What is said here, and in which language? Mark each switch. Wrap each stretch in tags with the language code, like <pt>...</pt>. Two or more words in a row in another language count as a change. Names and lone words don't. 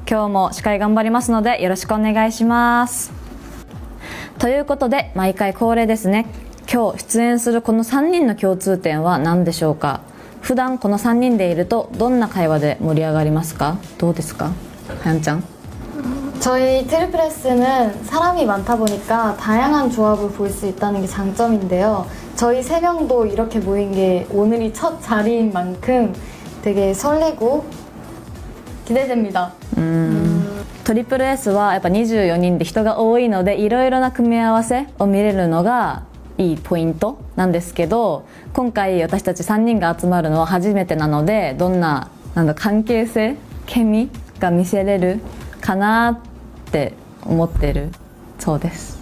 <ja>今日も司会頑張りますのでよろしくお願いします。ということで毎回恒例ですね。今日出演するこの3人の共通点は何でしょうか。普段この3人でいるとどんな会話で盛り上がりますか。どうですか、はやんちゃん。</ja> <ko>저희 트리플 S는 사람이 많다 보니까 다양한 조합을 볼 수 있다는 게 장점인데요. 저희 세 명도 이렇게 모인 게 오늘이 첫 자리인 만큼 되게 설레고 기대됩니다.</ko> <ja>トリプル S はやっぱ24人で人が多いのでいろいろな組み合わせを見れるのがいいポイントなんですけど、今回私たち3人が集まるのは初めてなので、どんな関係性、ケミが見せれるかなって思ってるそうです。</ja>